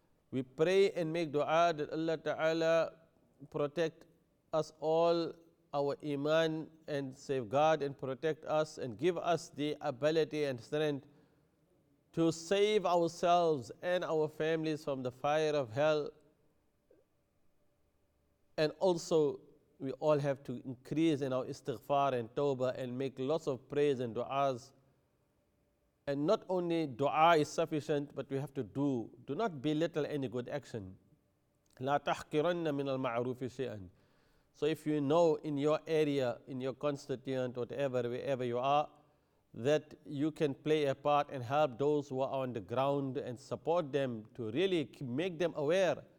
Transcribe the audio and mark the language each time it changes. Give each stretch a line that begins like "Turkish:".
English: We pray and make dua that Allah Ta'ala protect us all, our iman, and safeguard and protect us and give us the ability and strength to save ourselves and our families from the fire of hell. And also, we all have to increase in our istighfar and tawbah and make lots of prayers and du'as. And not only dua is sufficient, but we have to do. Do not belittle any good action.
Arabic: لا تحقرن من المعروف شيئا.
English: So if you know in your area, in your constituent, whatever, wherever you are, that you can play a part and help those who are on the ground and support them to really make them aware.